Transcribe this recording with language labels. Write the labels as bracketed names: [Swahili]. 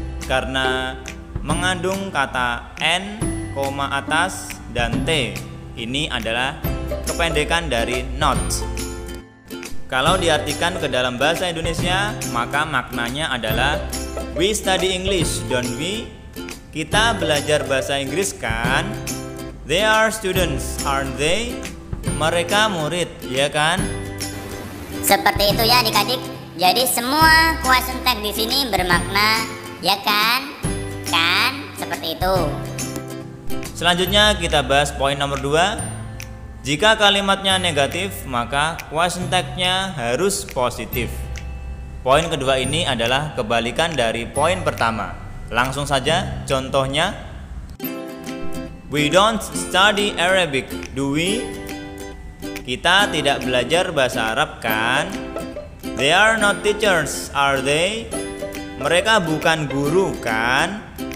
[Indonesian] Karena mengandung kata N, koma atas, dan T. Ini adalah kependekan dari not. Kalau diartikan ke dalam bahasa Indonesia, maka maknanya adalah [English] we study English, don't we? [Indonesian] Kita belajar bahasa Inggris kan? [English] They are students, aren't they? [Indonesian] Mereka murid, ya kan? Seperti itu ya adik-adik. Jadi semua question tag di sini bermakna ya kan? Kan? Seperti itu. Selanjutnya kita bahas poin nomor 2. Jika kalimatnya negatif, maka question tag-nya harus positif. Poin kedua ini adalah kebalikan dari poin pertama. Langsung saja contohnya. [English] We don't study Arabic, do we? [Indonesian] Kita tidak belajar bahasa Arab kan? [English] They are not teachers, are they? [Indonesian] Mereka bukan guru kan?